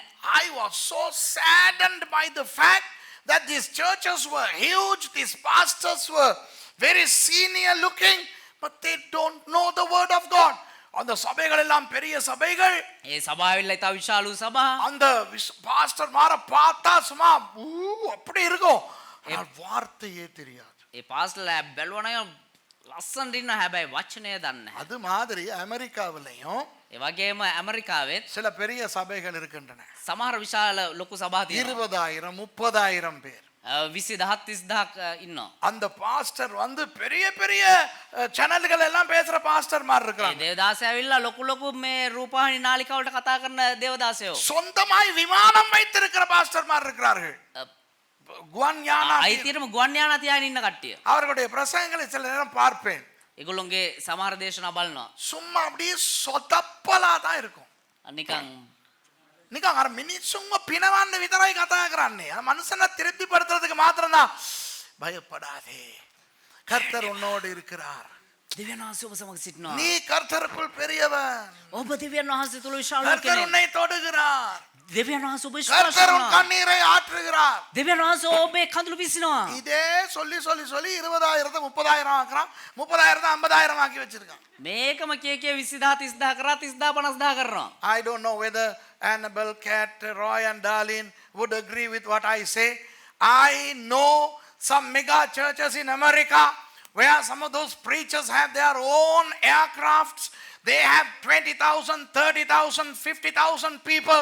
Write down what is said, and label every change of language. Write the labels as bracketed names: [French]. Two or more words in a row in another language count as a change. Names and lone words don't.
[English] I was so saddened by the fact that these churches were huge, these pastors were very senior looking, but they don't know the word of God. [Tamil] அந்த சபைகள் எல்லாம் பெரிய சபைகள். [Sinhala] ඒ සභාවෙල්ල ඉතා විශාලු සභා. [Tamil] அந்த பாஸ்டர் மாற பார்த்தா சும்மா அப்படி இருக்கும். வார்த்தையே தெரியாது. [Sinhala] ඒ පාස්ටර්ලා බැලුවනම් ලස්සනට ඉන්න හැබැයි වචනය දන්නේ නැහැ. [Tamil] அது மாதிரி அமெரிக்காவிலையும் [Sinhala] ඒ වගේම ඇමරිකාවෙත් [Tamil] சில பெரிய சபைகள் இருக்கின்றன. [Sinhala] සමහර විශාල ලොකු සභා තියෙනවා. [Tamil] 20,000 30,000 பேர். [Sinhala] 20,000 ඉන්නවා. [Tamil] அந்த பாஸ்டர் வந்து பெரிய பெரிய சேனல்கள் எல்லாம் பேசுற பாஸ்டர் மாதிரி [Sinhala] ඒ [Tamil] இருக்காங்க. [Sinhala] දේවදාසය ඇවිල්ලා ලොකු ලොකු මේ රූපවාහිනී නාලිකාවලට කතා කරන දේවදාසයෝ. [Tamil] சொந்தமாய் விமானம் வைத்திருக்கிற பாஸ்டர் மாதிரி இருக்கிறார்கள். [Sinhala] குவான்யானா අයිතියටම ගුවන් යානා තියාගෙන ඉන්න කට්ටිය. [Tamil] அவர்களுடைய பிரசங்கங்களை சில நேரம் பார்ப்பேன். [Sinhala] ඒගොල්ලොන්ගේ සමහර දේශනා බලනවා. [Tamil] சும்மா அப்படியே சொதப்பலா தான் இருக்கும். [Sinhala] නිකන් නිකන් අර මිනිස්සුන්ව පිනවන්න විතරයි කතා කරන්නේ. අර මනුස්සන [Tamil] திருப்திப்படுத்துறதுக்கு மாத்திரம் தான். பயப்படாதே, கர்த்தர் உன்னோடு இருக்கிறார். [Sinhala] දෙවියන් වහන්සේ ඔබ සමග සිටිනවා. [Tamil] நீ கர்த்தருக்குள் பெரியவன். [Sinhala] ඔබ දෙවියන් වහන්සේ තුල විශාල [Tamil] கர்த்தர் [Sinhala] කෙනෙක්. [Tamil] உன்னை தொடுகிறார். [Sinhala] දෙවියන් වහන්සේ ඔබ ස්පර්ශ [Tamil] கர்த்தர் உன் [Sinhala] කරනවා. [Tamil] கண்ணீரை ஆற்றுகிறார். [Sinhala] දෙවියන් වහන්සේ ඔබේ කඳුළු විසිනවා. [Tamil] இதே சொல்லி சொல்லி சொல்லி 20,000 30,000 ஆக்குறான். 30,000 50,000 ஆக்கி வச்சிருக்கான். [Sinhala] මේකම කිය 20,000 30,000 කරා 30,000 50,000 කරනවා. [English] I don't know whether Annabelle, Kat, Roy and Darlene would agree with what I say. I know some mega churches in America where some of those preachers have their own aircrafts. They have 20,000, 30,000, 50,000 people.